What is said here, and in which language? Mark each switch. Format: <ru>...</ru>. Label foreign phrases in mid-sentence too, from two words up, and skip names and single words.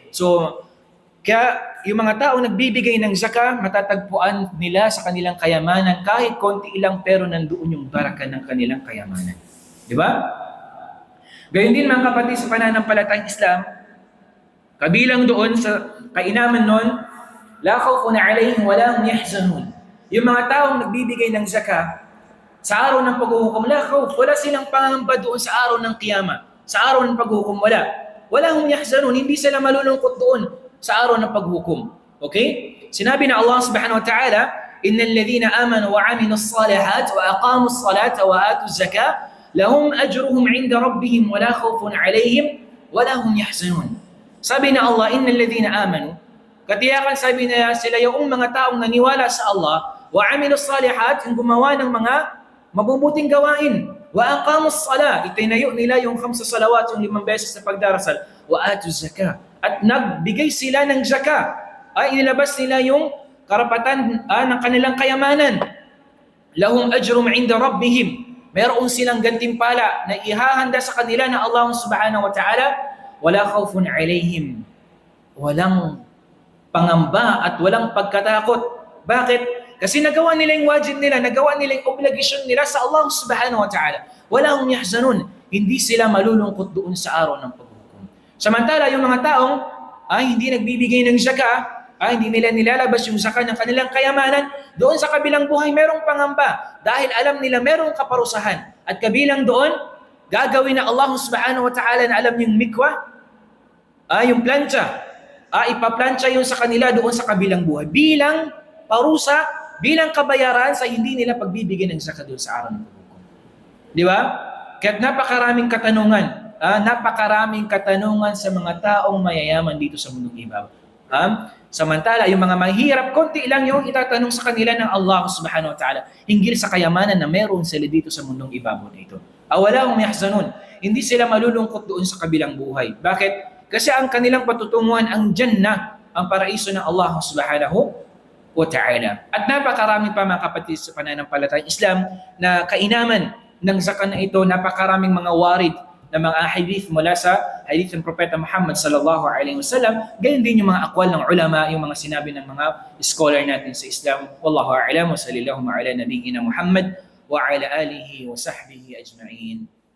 <tl>So, kaya yung mga tao nagbibigay ng zakah, matatagpuan nila sa kanilang kayamanan, kahit konti ilang pero nandoon yung baraka ng kanilang kayamanan. Di ba? Gayun din mga kapatid sa pananampalatayang Islam, kabilang doon sa kainaman nun,</tl> <ar>لا خوف عليهم ولا هم يحزنون.</ar> <tl>Yung mga taong nagbibigay ng zakah, sa araw ng paghuhukom,</tl> <ar>لا خوف,</ar> <tl>wala silang pangamba doon sa araw ng kiyama. Sa araw ng paghuhukom, wala.</tl> <ar>ولا هم يحزنون,</ar> <tl>hindi sila malulungkot doon sa araw ng paghuhukom. Okay? Sinabi na</tl> <ar>الله سبحانه وتعالى، إن الذين آمنوا وعملوا الصالحات وأقاموا الصلاة وآتوا الزكاة، لهم أجرهم عند ربهم ولا خوف عليهم ولا هم يحزنون.</ar> <tl>Sabi na</tl> <ar>Allah, إن الذين آمنوا,</ar> <tl>katiyakan sabi na sila yung mga taong naniwala sa Allah,</tl> <ar>وعملوا الصالحات,</ar> <tl>yung gumawa ng mga mabubuting gawain,</tl> <ar>وأقاموا الصلاة,</ar> <tl>itinayo nila yung 5 salawat, yung 5 beses na pagdarasal,</tl> <ar>وآتوا الزكاة,</ar> <tl>at nagbigay sila ng zakah, inilabas nila yung karapatan ng kanilang kayamanan.</tl> <ar>لهم أجرهم عند ربهم,</ar> <tl>mayroon silang gantimpala na ihahanda sa kanila ng Allah</tl> <ar>سبحانه وتعالى, ولا خوف عليهم,</ar> <tl>walang pangamba at walang pagkatakot. Bakit? Kasi nagawa nila yung wajib nila, nagawa nila yung obligasyon nila sa Allah</tl> <ar>سبحانه وتعالى. ولا هم يحزنون,</ar> <tl>hindi sila malulungkot doon sa araw ng paghukom. Samantala, yung mga taong hindi nagbibigay ng zakah, hindi nila nilalabas yung zakah ng kanilang kayamanan, doon sa kabilang buhay merong pangamba dahil alam nila merong kaparusahan. At kabilang doon, gagawin na Allah</tl> <ar>سبحانه وتعالى</ar> <tl>na alam yung mikwa, yung plancha, ipaplantsa yun sa kanila doon sa kabilang buhay bilang parusa, bilang kabayaran sa hindi nila pagbibigyan ng zakah doon sa araw ng paghukom. Di ba? Kaya't napakaraming katanungan sa mga taong mayayaman dito sa mundong ibabaw. Samantala, yung mga mahirap, konti lang yung itatanong sa kanila ng Allah</tl> <ar>سبحانه وتعالى</ar> <tl>hinggil sa kayamanan na meron sila dito sa mundong ibabaw na ito.</tl> <ar>ولا هم يحزنون,</ar> <tl>hindi sila malulungkot doon sa kabilang buhay. Bakit? Kasi ang kanilang patutunguhan ang Jannah, ang paraiso ng Allah</tl> <ar>سبحانه وتعالى.</ar> <tl>At napakarami pa mga kapatid sa pananampalatayang Islam na kainaman ng zakah na ito, napakaraming mga warid na mga hadith mula sa hadith ng Propeta Muhammad</tl> <ar>صلى الله عليه وسلم,</ar> <tl>gayon din yung mga akwal ng ulama, yung mga sinabi ng mga scholar natin sa Islam.</tl> <ar>والله أعلم، وصلى الله على نبينا محمد وعلى آله وصحبه أجمعين.</ar>